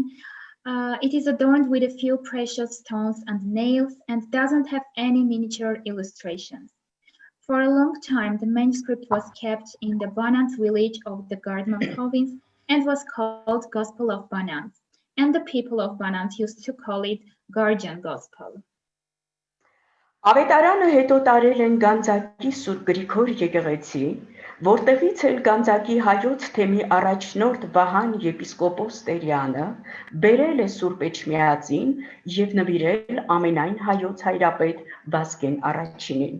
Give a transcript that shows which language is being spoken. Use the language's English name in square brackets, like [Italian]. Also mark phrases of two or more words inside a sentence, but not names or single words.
[English] It is adorned with a few precious stones and nails and doesn't have any miniature illustrations. For a long time, the manuscript was kept in the Bananz village of the Gardman province and was called Gospel of Bananz. And the people of Bananz used to call it Guardian Gospel. [Armenian] Ավետարանը հետո տարել են Գանձակի Սուրբ Գրիգոր եկեղեցի, որտեղից էլ Գանձակի հայոց թեմի առաջնորդ Վահան եպիսկոպոս Տերյանը բերել է Սուրբ Էջմիածին եւ նվիրել ամենայն հայոց հայրապետ Վազգեն առաջինին։